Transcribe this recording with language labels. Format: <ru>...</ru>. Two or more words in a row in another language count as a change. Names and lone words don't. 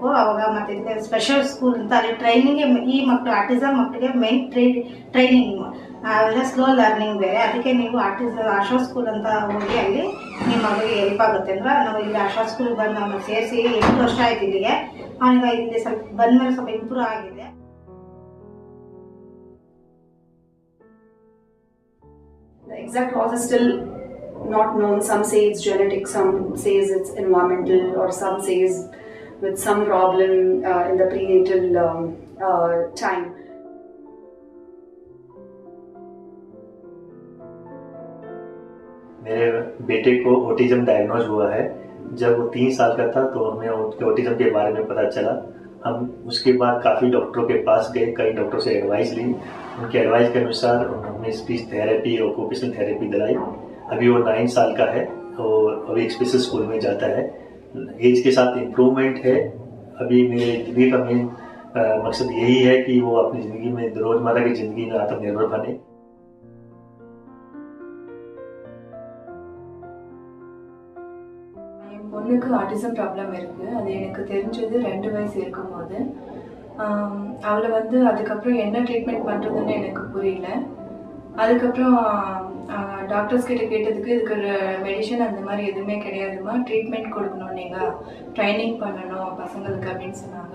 <kn>ಅವಾಗ ಮತ್ತು ಇದಕ್ಕೆ</kn> <en>special school</en> <kn>ಅಂತ ಅಲ್ಲಿ ಟ್ರೈನಿಂಗ್, ಈ ಮಕ್ಕಳು ಆರ್ಟಿಸಮ್ ಮಕ್ಕಳಿಗೆ</kn> <en>main training,</en> <kn>ಅವೆಲ್ಲ</kn> <en>slow learning</en> <kn>ಬೇರೆ. ಅದಕ್ಕೆ ನೀವು ಆಶಾ ಸ್ಕೂಲ್ ಅಂತ ಹೋಗಿ ಅಲ್ಲಿ ನಿಮ್ಮ ಮಗಳಿಗೆ ಹೆಲ್ಪ್ ಆಗುತ್ತೆ ಅಂದ್ರೆ ನಾವು ಇಲ್ಲಿ ಆಶಾ ಸ್ಕೂಲ್ಗೆ ಬಂದು ಅವನ್ನ ಸೇರಿಸಿ 8 ವರ್ಷ ಆಯ್ತು ಇಲ್ಲಿಗೆ. ಅವನಿಗೆ ಇಲ್ಲಿ ಸ್ವಲ್ಪ ಬಂದಮೇಲೆ ಸ್ವಲ್ಪ ಇಂಪ್ರೂವ್ ಆಗಿದೆ.</kn> <en>The exact cause is still not known. Some say it's genetic, some says it's environmental, or some says with some problem in the prenatal time.</en> <hi>मेरे बेटे को</hi> <en>autism diagnose</en> <hi>हुआ है। जब वो 3 साल का था तो हमें उसके ऑटिज्म के बारे में पता चला। हम उसके बाद काफ़ी डॉक्टरों के पास गए, कई डॉक्टरों से एडवाइस ली। उनके एडवाइस के अनुसार उन्होंने</hi> <en>speech therapy</en> <hi>और</hi> <en>occupational therapy</en> <hi>दिलाई। अभी वो 9 साल का है और अभी एक</hi> <en>special school</en> <hi>में जाता है। एज के साथ इम्प्रूवमेंट है। अभी मेरे ज़िंदगी का मेन मकसद यही है कि वो अपनी ज़िंदगी में, रोज़मर्रा की ज़िंदगी में आत्मनिर्भर बने।</hi> <ta>என் பொண்ணுக்கு</ta> <en>autism problem</en> <ta>இருக்குது. அது எனக்கு தெரிஞ்சது 2 வயசு இருக்கும்போது. அவளை அதுக்கப்புறம் என்ன ட்ரீட்மெண்ட் பண்ணுறதுன்னு எனக்கு புரியல. அதுக்கப்புறம் டாக்டர்ஸ் கிட்ட கேட்டதுக்கு இதுக்கு மெடிசன் அந்த மாதிரி எதுவுமே கிடையாதுமா, ட்ரீட்மெண்ட் கொடுக்கணும், நீங்கள் ட்ரைனிங் பண்ணணும் பசங்களுக்கு அப்படின்னு சொன்னாங்க.</ta>